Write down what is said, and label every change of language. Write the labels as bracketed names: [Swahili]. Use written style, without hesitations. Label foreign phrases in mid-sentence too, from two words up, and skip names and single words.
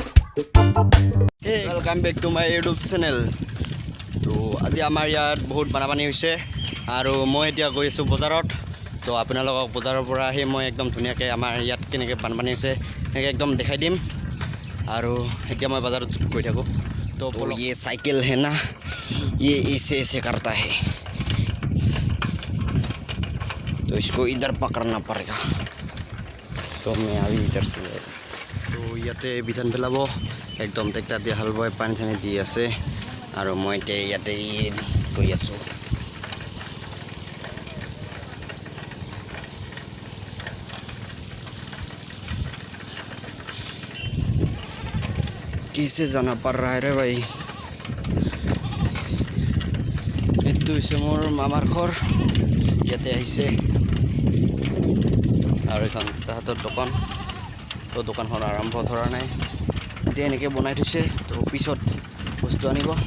[English] Hey, welcome back to my YouTube channel. [Assamese] তো আজি আমাৰ ইয়াত বহুত বানপানী হৈছে আৰু মই এতিয়া গৈ আছোঁ বজাৰত। তো আপোনালোকক বজাৰৰ পৰা আহি মই একদম ধুনীয়াকৈ আমাৰ ইয়াত কেনেকৈ বানপানী হৈছে সেনেকৈ একদম দেখাই দিম। আৰু এতিয়া মই বজাৰত গৈ থাকোঁ। [Hindi] तो ये साइकिल है ना, ये ऐसे करता है, तो इसको इधर पकड़ना पड़ेगा। तो मैं अभी इधर से तो [Assamese] ইয়াতে বিধান পেলাব একদম ট্ৰেক্টৰ দিয়ে হাল বাই পানী চানী দি আছে আৰু মই এতিয়া ইয়াতে গৈ আছোঁ। [Hindi] किसे जाना पड़ रहा है रे भाई। [Assamese] এইটো হৈছে মোৰ মামাৰ ঘৰ, ইয়াতে আহিছে আৰু এখন তাহাঁতৰ দোকান। তো দোকানখন আৰম্ভ ধৰা নাই, এতিয়া এনেকৈ বনাই থৈছে। তো পিছত বস্তু আনিব।